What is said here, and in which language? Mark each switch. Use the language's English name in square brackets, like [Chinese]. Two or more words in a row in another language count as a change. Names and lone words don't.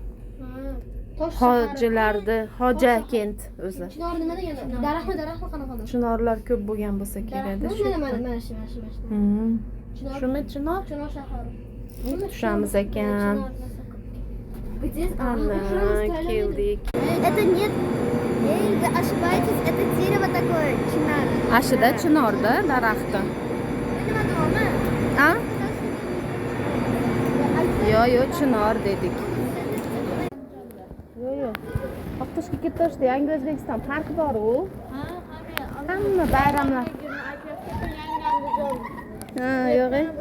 [Uzbek] Hojilardi, Hojakent o'zi. Chinor nima degani? Daraxtmi qanaqa? Chinorlar ko'p bo'lgan bo'lsa kerak-da shu. Mana shu. Shumi chinor? Chinor shahari. Tushamiz ekan. Ana, keldik. [Russian] Это нет. Эй, вы ошибаетесь, это дерево такое, чинар. [Uzbek] Ashida chinorda daraxti. Nima nomi? A? Yo, chinor dedik. Yo. Oqtoshga ketishdi, Yangi O'zbekiston parki bor-ku. Hamma bayramlar. Yo'q.